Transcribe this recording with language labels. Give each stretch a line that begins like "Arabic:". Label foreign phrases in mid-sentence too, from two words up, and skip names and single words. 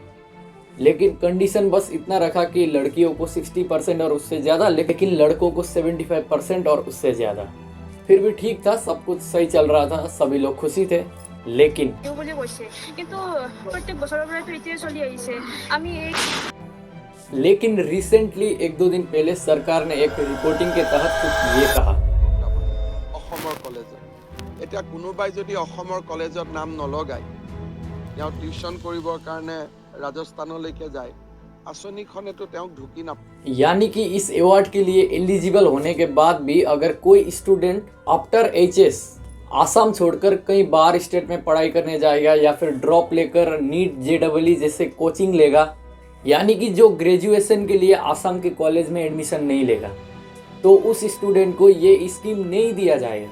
Hindi: लेकिन कंडीशन बस इतना रखा कि लड़कियों को 60% और उससे ज़्यादा, लेकिन लड़कों को 75% और उससे ज़्यादा। फिर भी ठीक था, सब कुछ सही चल रहा था, सभी लोग खुशी थे। लेकिन रिसेंटली एक दो दिन पहले सरकार ने एक रिपोर्टिंग के तहत कुछ ये कहा।
Assamese: এতিয়া কোনোবাই যদি অসমৰ কলেজত নাম নলগায়, তেওঁ টিউশন কৰিবৰ কাৰণে ৰাজস্থানলৈকে যায়, আঁচনিখনে তো তেওঁক ঢুকি নাপায়।
Hindi: यानी कि इस अवार्ड के लिए एलिजिबल होने के बाद भी अगर कोई स्टूडेंट आफ्टर एचएस आसाम छोड़कर कहीं बाहर स्टेट में पढ़ाई करने जाएगा या फिर ड्रॉप लेकर नीट जेईई जैसे कोचिंग लेगा, यानी कि जो ग्रेजुएशन के लिए आसाम के कॉलेज में एडमिशन नहीं लेगा, तो उस स्टूडेंट को ये स्कीम नहीं दिया जाएगा।